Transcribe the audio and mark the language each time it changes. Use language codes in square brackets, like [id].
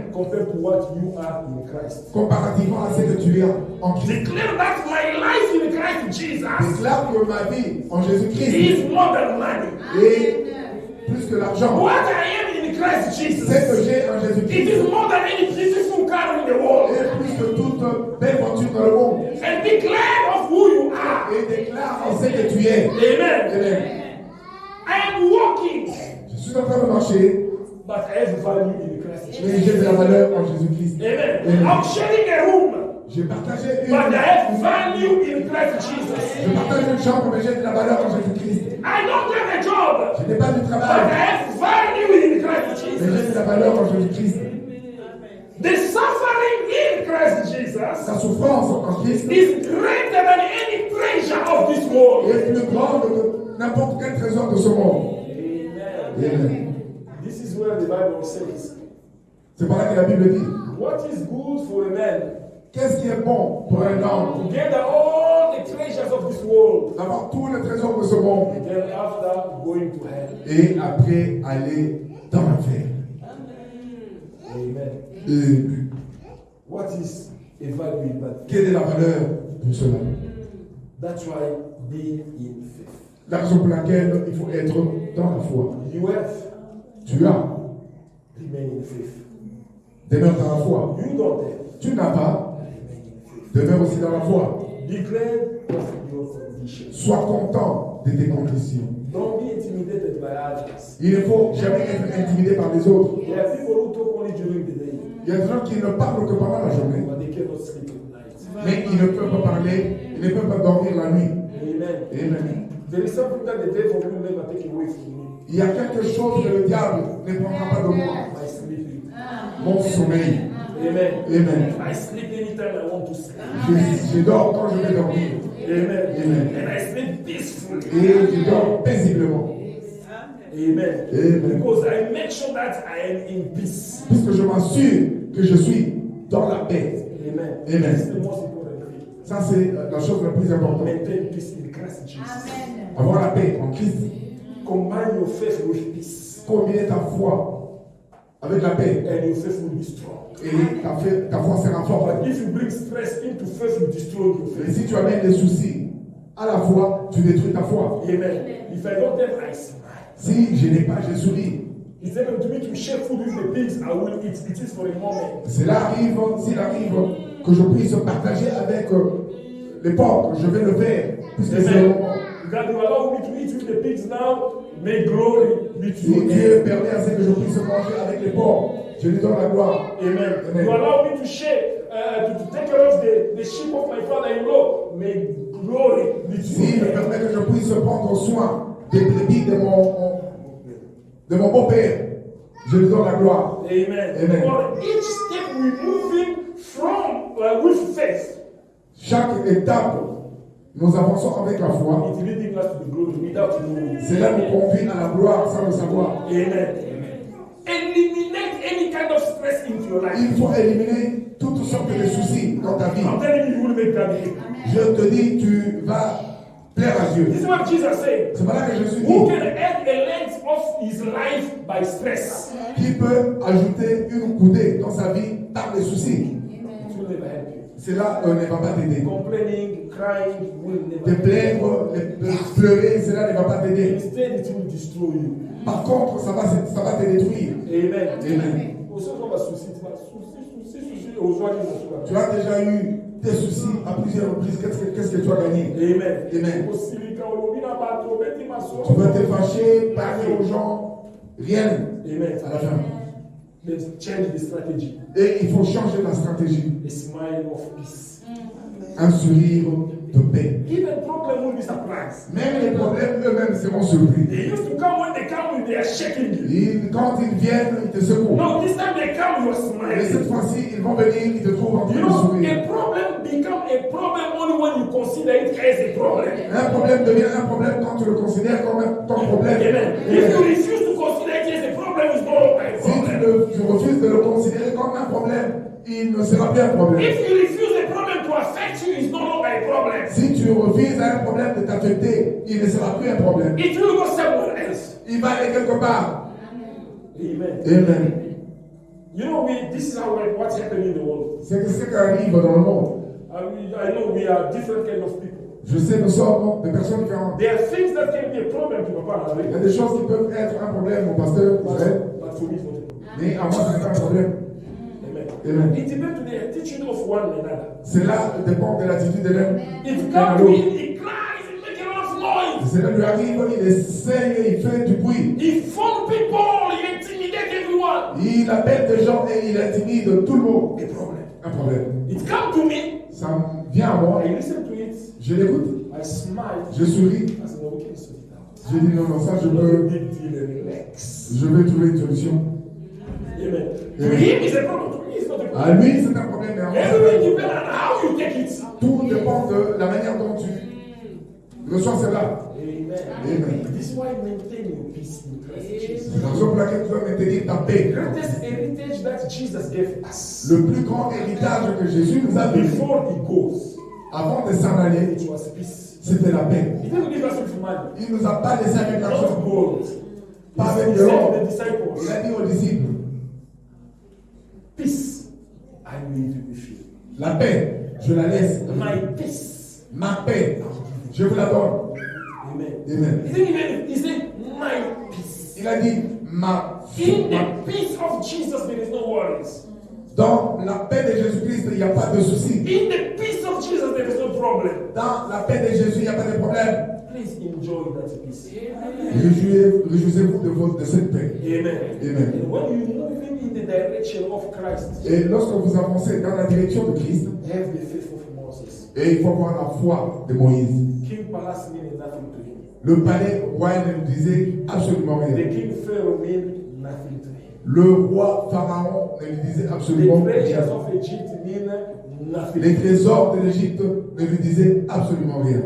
[en] compared to what you are in Christ. [fr] comparativement à ce que tu es en Christ. [en] Declare that my life in Christ Jesus [fr] Déclare que ma vie en Jésus-Christ [en] is more than money. [fr] est plus que l'argent. [en] What I am in Christ [fr] Ce [en] Jesus, [fr] que j'ai en [en] it [fr] Jésus-Christ [en] is more than any beautiful car in the world. [fr] est plus que toute belle voiture dans le monde. [en] And declare of who you are. [fr] Et déclare en ce que tu est. [en] Amen. [fr] Amen. [en] I am walking, [fr] Je suis en train de marcher, [en] but I have value in Christ [fr] mais [en] Jesus. [fr] j'ai de la valeur en Jésus-Christ. [en] Amen. [fr] Amen. [en] I'm sharing a room, [fr] J'ai partagé [en] but I have value in Christ Jesus. [fr] je partage une chambre, mais j'ai de la valeur en Jésus-Christ. [en] I don't have a job, [fr] Je n'ai pas de [en] but I [fr] travail, [en] have value in Christ [fr] mais j'ai de [en] Jesus. [fr] la valeur en Jésus-Christ. [en] The suffering in Christ Jesus [fr] Sa souffrance en Christ [en] is greater than any treasure of this world. [fr] est plus grande que n'importe quel trésor de ce monde. [en] Amen. This is where the Bible says, [fr] C'est par là que la Bible dit, [en] what is good for a man [fr] qu'est-ce qui est bon pour un homme [en] to gather all the treasures of this world, [fr] d'avoir tous les trésors de ce monde [en] and then after going to hell? [fr] et après aller dans l'enfer. [en] Amen. [fr] Et [en] What is a value in that? [fr] quelle est la valeur pour cela? [en] That's why be in faith. [fr] La raison pour laquelle il faut être dans la foi. [en] You have, [fr] Tu as, [en] remain in faith. [fr] demeure dans la foi. [en] You don't have, [fr] Tu n'as pas, [en] remain in faith. [fr] demeure aussi dans la foi. [en] Declare your condition. [fr] Sois content de tes conditions. [en] Don't be intimidated by others. [fr] Il ne faut jamais être intimidé par les autres. [en] There are people who talk only during the day, [fr] Il y a des gens qui ne parlent que pendant la journée, [en] but they cannot sleep at night. [fr] mais ils ne peuvent pas parler, ils ne peuvent pas dormir la nuit. [en] Amen. [fr] Amen. [en] There is something that the devil will never take away from me. [fr] Il y a quelque chose que le diable ne prendra pas de moi. [en] My sleeping. [fr] Mon sommeil. [en] Amen. [fr] Amen. [en] I sleep anytime I want to sleep. [fr] Je dors quand je vais dormir. [en] Amen. [fr] Amen. [en] And I sleep peacefully. [fr] Et je dors paisiblement. [en] Amen. [fr] Amen. [en] Because I make sure that I am in peace. [fr] Puisque je m'assure que je suis dans la paix. [en] Amen. [fr] Amen. [en] This is the most important thing. [fr] Ça, c'est la chose la plus importante. [en] Maintain peace in Christ Jesus. [fr] Avoir la paix en Christ. [en] Combine your faith with peace. [fr] Combien ta foi avec la paix. [en] And your faith will be strong. [fr] Et ta foi sera forte. [en] But if you bring stress into faith, you destroy your [fr] Et [en] faith. [fr] si tu amènes des soucis à la foi, tu détruis ta foi. [en] Amen. If I don't have, I smile. [fr] Si je n'ai pas, je souris. [en] It's able to me to share food with the pigs. I will eat. It is for a moment. [fr] Cela arrive, s'il arrive que je puisse partager avec les pauvres, je vais le faire. Puisque c'est le moment. [en] God, you allow me to eat with the pigs now. May glory be to [fr] Si [en] your [fr] Dieu [en] name. [fr] permet à ce que je puisse manger avec les pauvres, je lui donne la gloire. [en] Amen. [fr] Amen. [en] You allow me to share, to take care of the sheep of my father-in-law. May glory be to [fr] S'il me [en] your name. [fr] permet que je puisse prendre soin des brebis de mon beau-père, je lui donne la gloire. [en] Amen. [fr] Amen. [en] For each step we're moving from with faith, [fr] Chaque étape, nous avançons avec la foi. [en] it's leading us to the glory without knowing. [fr] Cela nous conduit à la gloire sans le savoir. [en] Amen. Eliminate any kind of stress into your life. [fr] Il faut éliminer toutes sortes de soucis dans ta vie. [en] I'm telling you, you will make God happy. [fr] Je te dis, tu vas plaire à Dieu. [en] This is what Jesus said. [fr] C'est voilà que je suis [en] Who [fr] dit. [en] can add a length of his life by stress? [fr] Qui peut ajouter une coudée dans sa vie par les soucis? [en] It will never help you. [fr] Cela ne va pas t'aider. [en] Complaining, crying will never [fr] Te [en] help you. [fr] plaindre, pleurer, cela ne va pas t'aider. [en] Instead, it will destroy you. [fr] Par contre, ça va te détruire. [en] Amen. [fr] Amen. Você não vai suscitar, suscitar, os olhos. Tu as déjà eu des soucis à plusieurs reprises. Qu'est-ce que tu as gagné? Amen. Amen. Você liga o lobby na bato, bete uma Tu vas te fâcher, parler aux gens, rien Amen. à la fin. [en] Let's change the strategy. [fr] Et il faut changer la stratégie. [en] A smile of peace. [fr] Un sourire de paix. [en] Even problem will be surprised. [fr] Même les problèmes eux-mêmes seront surpris. [en] They used to come when they come, they are shaking you. [fr] Quand ils viennent, ils te secouent. [en] No, this time they come, you are [fr] Et cette [en] smiling. [fr] fois-ci, ils vont venir, ils te trouvent en train [en] You [fr] de [en] know, [fr] sourire. [en] a problem become a problem only when you consider it as a problem. [fr] Un problème devient un problème quand tu le considères comme ton problème. [en] Amen. If you refuse to consider it as a problem, it's no longer a [fr] Si [en] problem. [fr] tu refuses de le considérer comme un problème, il ne sera plus un problème. [en] If you refuse a problem to affect you, it's no longer a problem. [fr] Si tu refuses à un problème de t'affecter, il ne sera plus un problème. [en] It will go somewhere else. [fr] Il va aller quelque part. [en] Amen. [fr] Amen. [en] You know, this is what's happening in the world. [fr] C'est ce qui arrive dans le monde. [en] I know we are different kind of people. [fr] Je sais, nous sommes des personnes différentes. [en] There are things that can be a problem to Papa [fr] Il y a [en] Henry. [fr] des choses qui peuvent être un problème, mon pasteur, Israël, [en] But for me, it's not a problem. [fr] mais à moi, ce n'est pas un problème. [en] Amen. [fr] Amen. [en] It depends on the attitude of one another. [fr] Cela dépend de l'attitude de l'un. [en] If [fr] l'un à [en] God will, [fr] l'autre. [en] he cries and makes a lot of noise. [fr] cela lui arrive, il essaye et il fait du bruit. [en] He phone people, he intimidate everyone. [fr] Il appelle des gens et il intimide tout le monde. [en] A problem. [fr] Un problème. [en] It come to me, [fr] Ça vient à moi, [en] I listen to it, [fr] je l'écoute, [en] I smile. [fr] je souris. [en] I said, no, we can sort it out. [fr] Je dis non, non, ça je [en] No [fr] peux, [en] big deal, relax. [fr] je vais trouver une solution. [en] Amen. To him, it's a problem. To me, it's not a [fr] À [en] problem. [fr] lui, c'est un problème, mais à moi, c'est [en] Everything [fr] pas. [en] depends on how you take it. [fr] Tout dépend de la manière dont tu reçois cela. [en] Amen. [fr] Amen. [en] This is why maintain your peace in Christ Jesus. [fr] C'est la raison pour laquelle tu dois maintenir ta paix. [en] Greatest heritage that Jesus gave us. [fr] Le plus grand héritage que Jésus nous a donné [en] Before he goes, [fr] avant de s'en aller, [en] it was peace. [fr] c'était la paix. [en] He didn't give us with money, [fr] Il ne nous a pas laissé avec [en] not [fr] l'argent, [en] gold. [fr] pas [en] He [fr] avec [en] said [fr] l'or. [en] to the [fr] Il [en] disciples, [fr] a dit aux disciples, [en] peace, I leave with you. [fr] la paix, je la laisse. [en] My peace. [fr] Ma paix, je vous la donne. [en] Amen. [fr] Amen. [en] He didn't even, he said, my peace. [fr] Il a dit, ma [en] In the peace of Jesus, there is no worries. [fr] dans la paix de Jésus-Christ, il n'y a pas de souci. [en] In the peace of Jesus, there is no problem. [fr] Dans la paix de Jésus, il n'y a pas de problème. [en] Please enjoy that peace. [fr] Réjouissez-vous de cette paix. [en] Amen. [fr] Amen. [en] And when you move in the direction of Christ, [fr] Et lorsque vous avancez dans la direction de Christ, [en] have the faith of Moses. [fr] et il faut avoir la foi de Moïse. [en] King Palace means nothing to him. [fr] Le palais royal ne lui disait absolument [en] The [fr] rien. [en] king Pharaoh means nothing to him. [fr] Le roi Pharaon ne lui disait [en] The [fr] absolument [en] treasures [fr] rien. [en] of Egypt mean nothing. [fr] Les trésors de l'Égypte ne lui disaient absolument rien.